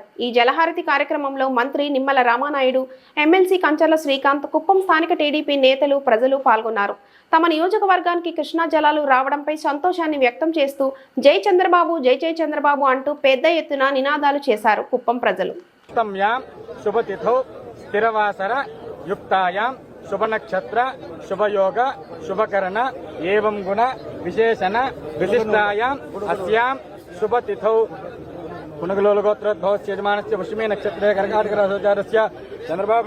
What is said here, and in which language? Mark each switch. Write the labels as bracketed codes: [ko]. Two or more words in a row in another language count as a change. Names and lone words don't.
[te] ఈ జలహారతి కార్యక్రమంలో మంత్రి నిమ్మల రామానాయుడు, ఎమ్మెల్సీ కంచర్ల శ్రీకాంత్, కుప్పం స్థానిక టీడీపీ నేతలు, ప్రజలు పాల్గొన్నారు. తమ నియోజకవర్గానికి కృష్ణా జలాలు రావడంపై సంతోషాన్ని వ్యక్తం చేస్తూ జై చంద్రబాబు, జై జై చంద్రబాబు అంటూ పెద్ద ఎత్తున నినాదాలు చేశారు కుప్పం ప్రజలు. [sa] युक्तायां शुभ नक्षत्र शुभ योग शुभकरण एवं गुण विशेषण विशिष्टायां अस्यां शुभ तिथौ पुनगलोलगोत्रोद्भवस्य यजमानस्य पुष्यमे नक्षत्रे कर्काटकराशिस्य चंद्रबाबु